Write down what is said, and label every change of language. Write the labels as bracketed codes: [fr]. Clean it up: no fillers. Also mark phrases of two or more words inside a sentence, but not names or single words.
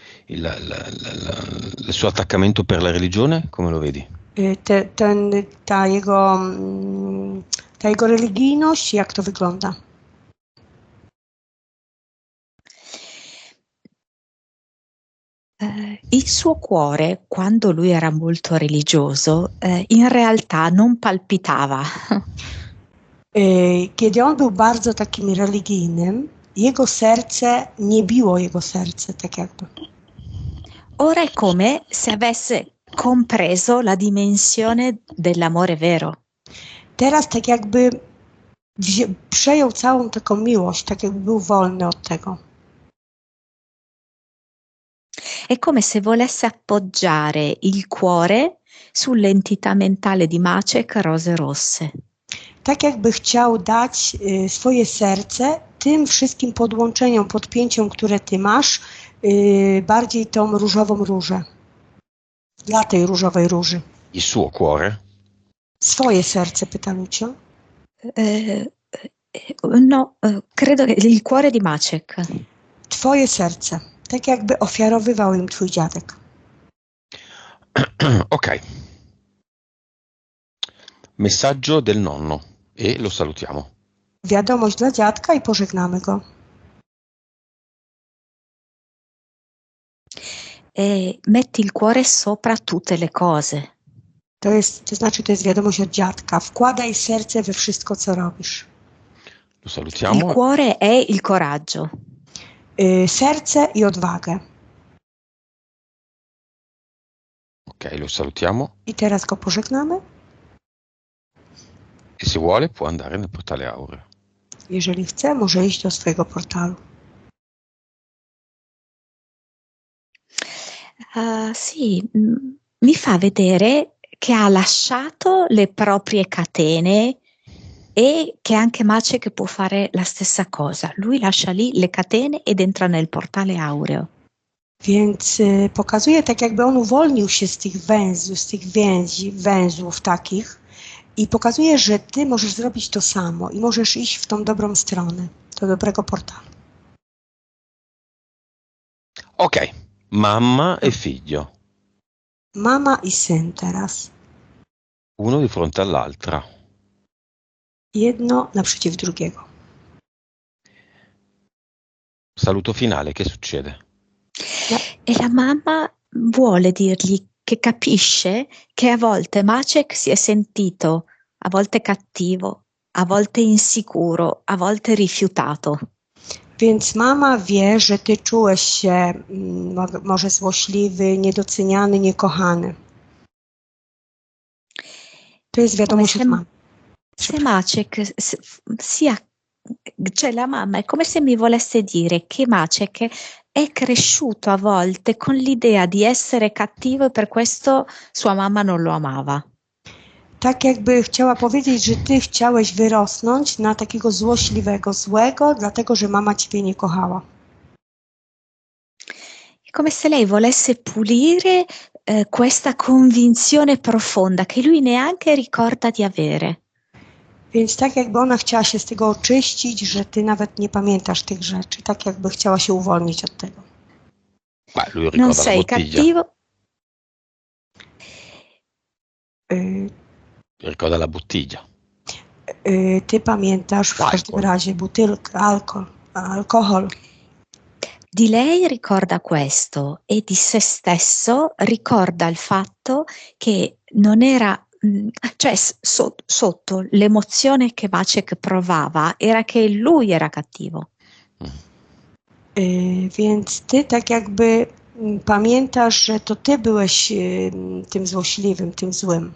[it] il suo attaccamento per la religione, come lo vedi? [pl] Ta jego religijność, jak to wygląda? [it] Il suo cuore, quando lui era molto religioso, in realtà non palpitava. [pl] Kiedy on był bardzo takim religijnym, jego serce nie biło jego serce, tak jakby. [it] Ora è come se avesse compreso la dimensione dell'amore vero. [pl] Teraz tak jakby przejął całą taką miłość, tak jakby był wolny od tego. [it] È come se volesse appoggiare il cuore sull'entità mentale di Maciek Rose Rosse. [pl] Tak jakby chciał dać swoje serce tym wszystkim podłączeniom, podpięciom, które ty masz, bardziej tą różową różę. Dla tej różowej róży. [it] Il suo cuore? [pl] Swoje serce, pyta Lucio. [it] No, credo che il cuore di Maciek. [pl] Twoje serce. Tak jakby ofiarowywał im twój dziadek. [it] Ok. Messaggio del nonno e lo salutiamo. [pl] Wiadomość dla dziadka i pożegnamy go. [it] Metti il cuore sopra tutte le cose. [pl] To znaczy, to jest wiadomość od dziadka. Wkładaj serce we wszystko, co robisz. [it] Lo salutiamo. Il cuore è il coraggio. [pl] Serce i odwagę. [it] Ok, lo salutiamo. [pl] I teraz go pożegnamy. [it] E se vuole può andare nel portale aureo. [pl] Jeżeli chce, może iść do swojego portalu. [it] Sì, mi fa vedere che ha lasciato le proprie catene e che anche Maciek può fare la stessa cosa. Lui lascia lì le catene ed entra nel portale aureo. [pl] Więc pokazuje, tak jakby on uwolnił się z tych węzłów takich i pokazuje, że ty możesz zrobić to samo i możesz iść w tą dobrą stronę, do dobrego portalu. [it] Ok, mamma e figlio. [pl] Mama i syn teraz. [it] Uno di fronte all'altra. [pl] Jedno naprzeciw drugiego. [it] Saluto finale, che succede? E la mamma vuole dirgli che capisce che a volte Maciek si è sentito a volte cattivo, a volte insicuro, a volte rifiutato. [pl] Więc mama wie, że ty czułeś się może złośliwy, niedoceniany, niekochany. To jest wiadomość od mamy. [it] Se Maciek cioè la mamma è come se mi volesse dire che Maciek è cresciuto a volte con l'idea di essere cattivo e per questo sua mamma non lo amava. [pl] Tak jakby chciała powiedzieć, że ty chciałeś wyrosnąć na takiego złośliwego, złego, dlatego że mama ciebie nie kochała. [it] È come se lei volesse pulire questa convinzione profonda che lui neanche ricorda di avere. [pl] Więc tak jakby ona chciała się z tego oczyścić, że ty nawet nie pamiętasz tych rzeczy. Tak jakby chciała się uwolnić od tego. [it] Lui ricorda Non la sei bottiglia. cattivo. Ricorda la bottiglia. [pl] Ty pamiętasz w każdym razie butylkę, alkohol. [it] Di lei ricorda questo e di se stesso ricorda il fatto che non era, cioè sotto l'emozione che Maciek provava era che lui era cattivo. [pl] Więc ty tak jakby pamiętasz, że to ty byłeś tym złośliwym, tym złym.